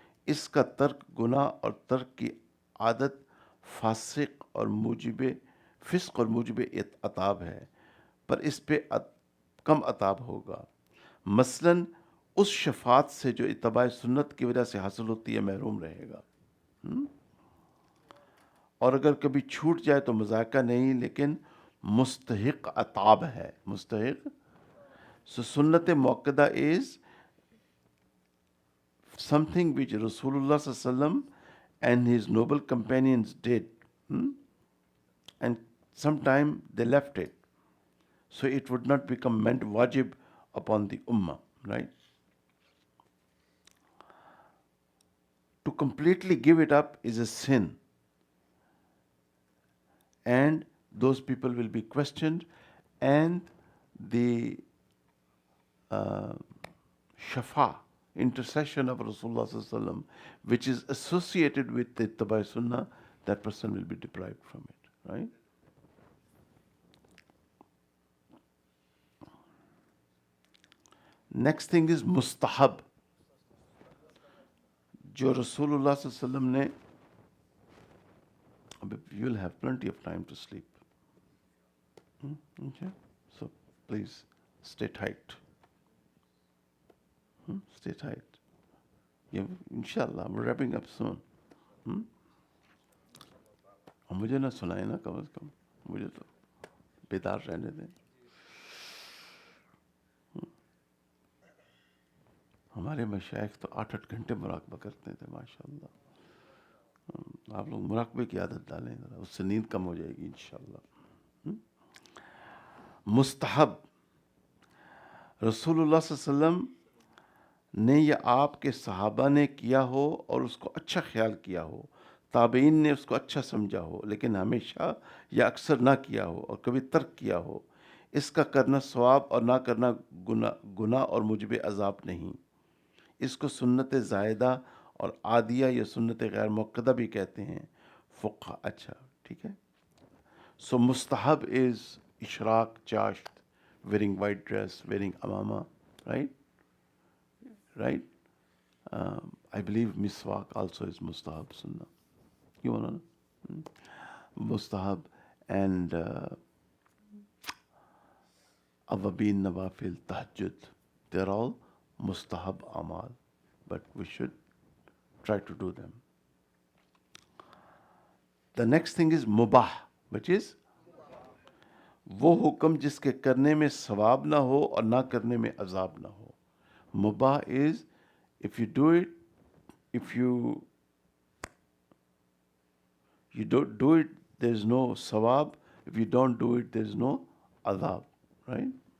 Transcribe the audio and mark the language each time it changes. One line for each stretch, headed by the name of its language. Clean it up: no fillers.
Urdu: اس کا ترک گناہ اور ترک کی عادت فاسق اور موجب فسق اور موجب عطاب ہے, پر اس پہ کم عطاب ہوگا. مثلاً اس شفاعت سے جو اتباع سنت کی وجہ سے حاصل ہوتی ہے محروم رہے گا, اور اگر کبھی چھوٹ جائے تو مذائقہ نہیں لیکن مستحق عطاب ہے. مستحق.
English: So سنت موقدہ is something which Rasulullah sallallahu alaihi wasallam and his noble companions did, and sometime they left it, so it would not become meant wajib upon the ummah, right? To completely give it up is a sin, and those people will be questioned, and the shafa, intercession of Rasulullah sallallahu alaihi wasallam, which is associated with the Ittiba' Sunnah, that person will be deprived from it, right? Next thing is مستحب،
Urdu: جو رسول اللہ صلی اللہ علیہ وسلم نے،
English: You will have plenty of time to sleep. Okay, so please stay tight. Stay tight. Yeah, inshallah, we're wrapping up soon.
Urdu: اور مجھے نہ سنائے نا، کم از کم مجھے تو بیدار رہنے دیں. ہمارے مشائخ تو 8 گھنٹے مراقبہ کرتے تھے ماشاء اللہ. آپ لوگ مراقبے کی عادت ڈالیں ذرا، اس سے نیند کم ہو جائے گی انشاءاللہ. مستحب، رسول اللہ صلی اللہ علیہ وسلم نے یا آپ کے صحابہ نے کیا ہو اور اس کو اچھا خیال کیا ہو، تابعین نے اس کو اچھا سمجھا ہو، لیکن ہمیشہ یا اکثر نہ کیا ہو اور کبھی ترک کیا ہو، اس کا کرنا ثواب اور نہ کرنا گناہ اور موجب عذاب نہیں. اس کو سنت زائدہ اور عادیہ یا سنت غیر موقدہ بھی کہتے ہیں فقہ. اچھا ٹھیک ہے.
English: So مستحب is اشراق چاشت، wearing white dress, wearing amama, right? Right? I believe miswak also is mustahab sunnah. You wanna know? Mustahab and awabin, nawafil, tahajjud. They're all mustahab amal, but we should try to do them. The next thing is mubah, which is
Urdu: وہ حکم جس کے کرنے میں ثواب نہ ہو
English: اور نہ کرنے میں عذاب نہ ہو. مباح is if you do it, if you don't do it, there is no sawab. If you don't do it, there is no adab, right?